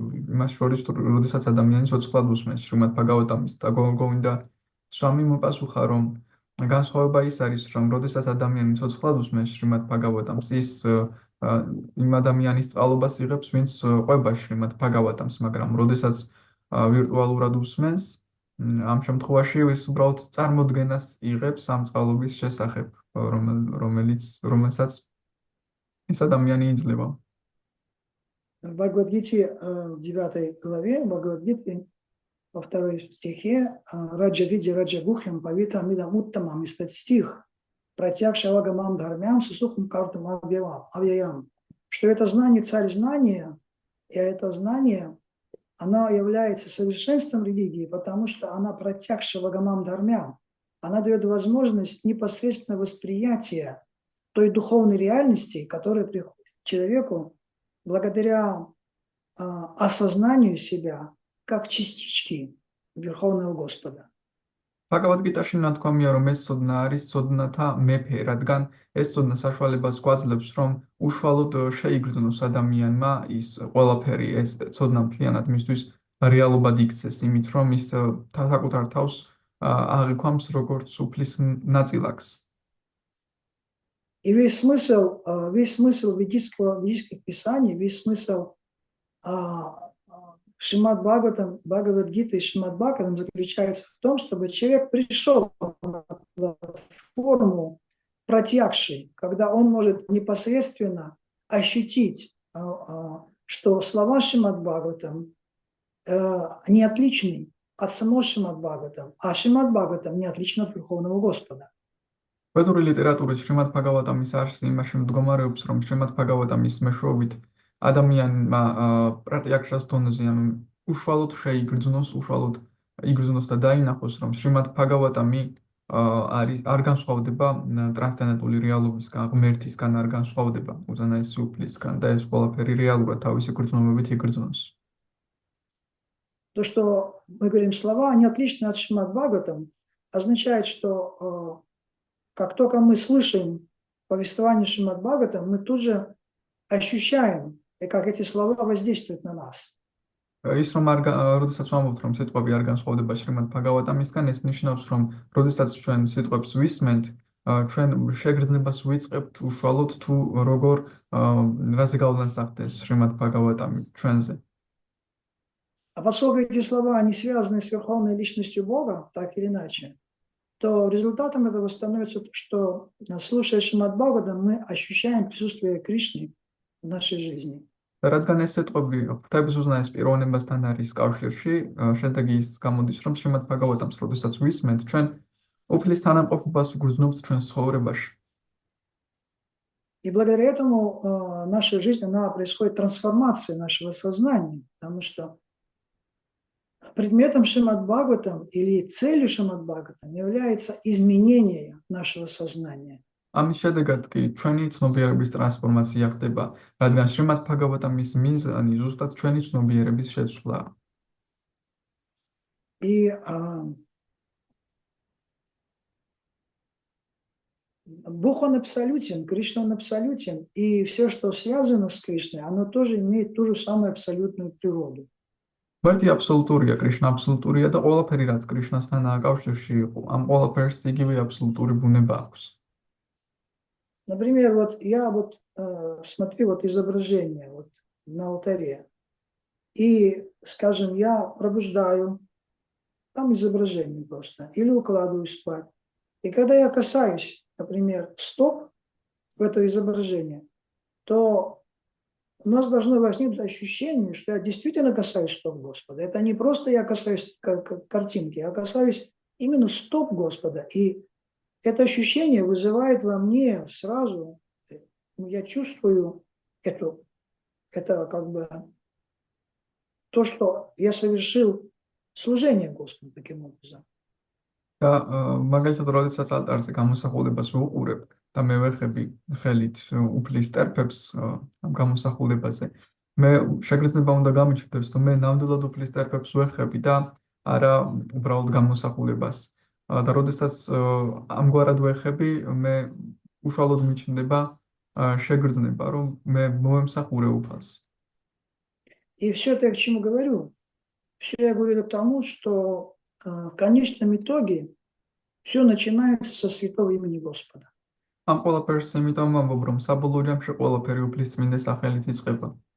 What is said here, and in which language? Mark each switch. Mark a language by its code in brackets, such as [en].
[ka] იმას შორის თუ როდესაც ადამიანი ცოცხლად უსმენს შრიმად ბჰაგავატამის და გауρα Говინდა Swami მოპასუხა, რომ განსხვავება ის არის, რომ როდესაც ადამიანი ცოცხლად უსმენს შრიმად ბჰაგავატამს, ის იმ ადამიანის წყალობას იღებს, ვინც ყვება შრიმად ბჰაგავატამს, მაგრამ როდესაც ვირტუალურად უსმენს, ამ შემთხვევაში ის უბრალოდ წარმოდგენას იღებს ამ წყალობის შესახებ, რომელსაც ის ადამიანი იძლევა. [ru] В Бхагавад-гите, в 9 главе Бхагавад-гиты, во 2 стихе, [sa] Раджа Види Раджа Гухям Павитра Мидам Уттамам, [ru] есть стих, [sa] протягшего гамам дхармям сусухам картам авьяям, [ru] что это знание царь знания, и это знание, оно является совершенством религии, потому что она протягшего гамам дхармям, она дает возможность непосредственно восприятия той духовной реальности, которая приходит к человеку благодаря осознанию себя как частички Верховного Господа. [ka] ბჰაგავად-გიტაში ნათქვამია, რომ ეს ცოდნა არის ცოდნათა მეფე, რადგან ეს ცოდნა საშუალებას გვაძლევს, რომ უშუალოდ შეიგრძნოს ადამიანმა ის ყველაფერი, ეს ცოდნა მთლიანად მისთვის რეალობად იქცეს, имит, რომ ის საკუთარ თავს აღიქვამს როგორც სუფლის ნაწილაკს. [ru] И весь смысл ведических писаний, весь смысл Шримад Бхагаватам, Бхагавад-гиты и Шримад Бхагаватам заключается в том, чтобы человек пришел на платформу протягший, когда он может непосредственно ощутить, что слова Шримад Бхагаватам не отличны от самого Шримад Бхагаватам, а Шримад Бхагаватам не отличен от Верховного Господа. [ka] Ведური ლიტერატურის შრიმად ბჰაგავატამის არსი იმაში მდგომარეობს, რომ შრიმად ბჰაგავატამის მეშვეობით ადამიანმა პრატიაქშას დონეზე უშუალოდ იგრძნოს და დაინახოს, რომ შრიმად ბჰაგავატამი არ განსხვავდება ტრანსცენდენტული რეალობისგან, ღმერთისგან არ განსხვავდება უზენაესი უფლისგან და ეს ყველაფერი რეალურად თავისი გრძნობებით იგრძნოს. [ru] То, что мы говорим слова, они отличны от Шримад Бхагаватам, означает, что Как только мы слышим повествование Шримад Бхагаватам, мы тут же ощущаем, как эти слова воздействуют на нас. [ka] ის რომ როდესაც ვამბობთ რომ სიტყვები არ განსხვავდება შრიმად ბჰაგავატამისგან, ეს ნიშნავს რომ როდესაც ჩვენ სიტყვებს ვისმენთ, ჩვენ შეგრძნებას ვიწყებთ უშუალოდ თუ როგორ რაზე გავლენას ახდენს შრიმად ბჰაგავატამი ჩვენზე. [ru] А поскольку эти слова, они связаны с Верховной Личностью Бога, так или иначе, то результатом этого становится то, что, слушая Шримад Бхагаватам, мы ощущаем присутствие Кришны в нашей жизни. [ka] რადგან ეს სიტყვები ღვთაების უზნაეს პიროვნებასთან არის კავშირში, შედეგი ის გამოდის, რომ შრიმად ბჰაგავატამს როდესაც ვისმენთ, ჩვენ უფლის თანამყოფობას ვგრძნობთ ჩვენს ცხოვრებაში. [ru] И благодаря этому наша жизнь, она происходит трансформация нашего сознания, потому что предметом Шримад Бхагаватам или целью Шримад Бхагаватам является изменение нашего сознания. [ka] ამის შედეგად კი ჩვენი ცნობიერების ტრანსფორმაცია ხდება, რადგან შრიმად ბჰაგავატამის მიზანი ზუსტად ჩვენი ცნობიერების შეცვლაა. [ru] И Бог он абсолютен, Кришна он абсолютен, и все, что связано с Кришной, оно тоже имеет ту же самую абсолютную природу. [ka] Варти абсолютურია, Кришна абсолютურია და ყველაფერი რაც კრიშნასთანაა კავშირში იყო, ამ ყველაფერს იგივე абсолютური ბუნება აქვს. [ru] Например, вот я смотрю изображение на алтаре, и, скажем, я пробуждаю там изображение просто, или укладываюсь спать. И когда я касаюсь, например, стоп в это изображение, то у нас должно возникнуть ощущение, что я действительно касаюсь стоп Господа. Это не просто я касаюсь картинки, я касаюсь именно стоп Господа. И это ощущение вызывает во мне сразу, я чувствую это как бы то, что я совершил служение Господу таким образом. [ka] მაგალითად, როდესაც ალტარზე გამოსახულებას ვუყურებ და მე ვეხები ხელით უფლის ტერფებს ამ გამოსახულებაზე, მე შეგრძნება უნდა გამიჩნდეს, რომ მე ნამდვილად უფლის ტერფებს ვეხები და არა უბრალოდ გამოსახულებას. და როდესაც ამგვარად ვეხები, მე უშუალოდ მიჩნდება შეგრძნება, რომ მე მოემსახურე უფალს. [ru] И все это я к чему говорю? Все я говорю к тому, что в конечном итоге все начинается со святого имени Господа. [ka] Am ყველაფერს იმიტომ ვამბობ, რომ საბოლოო ჯამში ყველაფერი უფლის წმინდა სახელით იწყება.